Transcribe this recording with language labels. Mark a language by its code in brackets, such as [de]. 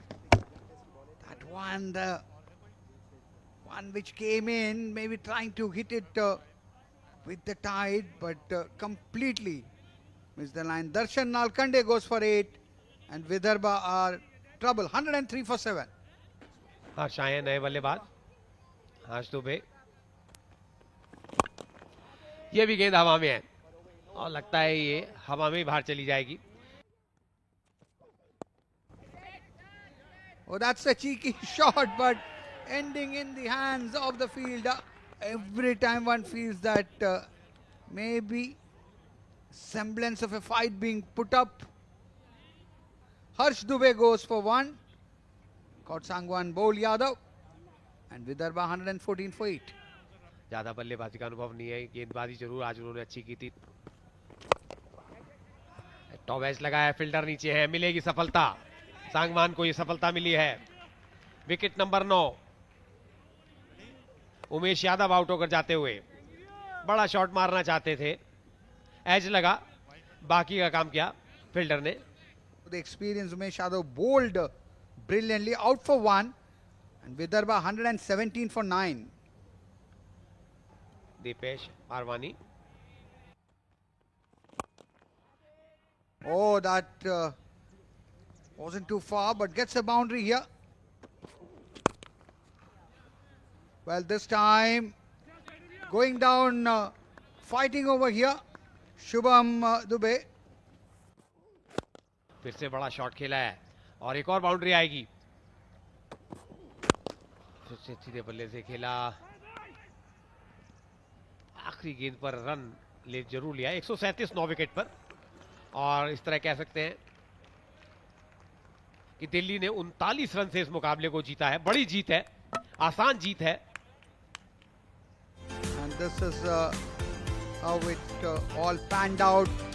[en] That one, the one which came in, maybe trying to hit it with the tide, but completely missed the line. Darshan Nalkande goes for 8 and Vidarbha are trouble. 103 for 7. [hi] हर्ष आए नए बल्लेबाज, हर्ष दुबे। ये भी गेंद हवा में है और लगता है ये हवा में बाहर चली जाएगी। [en] Oh, that's a cheeky shot, but ending in the hands of the fielder. Every time one feels that maybe semblance of a fight being put up. Harsh Dubey goes for 1. Kotsangwan bowl Yadav. And Vidarbha 114 for 8. [hi] ज्यादा बल्लेबाजी का अनुभव नहीं है, गेंदबाजी जरूर आज उन्होंने अच्छी की थी। टॉप एज लगाया, फील्डर नीचे है, मिलेगी सफलता। सांगवान को ये सफलता मिली है। Wicket number 9। Umesh Yadav out होकर जाते हुए बड़ा शॉट मारना चाहते थे, एज लगा, बाकी का काम किया फील्डर ने। [en] The experienced Umesh Yadav bowled brilliantly, out for 1 and Vidarbha 117 for 9. [hi] Dipesh आरवानी। [en] Oh, that wasn't too far, but gets a boundary here. Well, this time going down, fighting over here, Shubham Dubey. [hi] फिर से बड़ा shot खेला है और एक और boundary आएगी। फिर से सीधे बल्ले से खेला, आखिरी गेंद पर रन ले जरूर लिया। 137 9 विकेट पर। और इस तरह कह सकते हैं कि दिल्ली ने 39 रन से इस मुकाबले को जीता है। बड़ी जीत है, आसान जीत है। [en] And this is how it all panned out.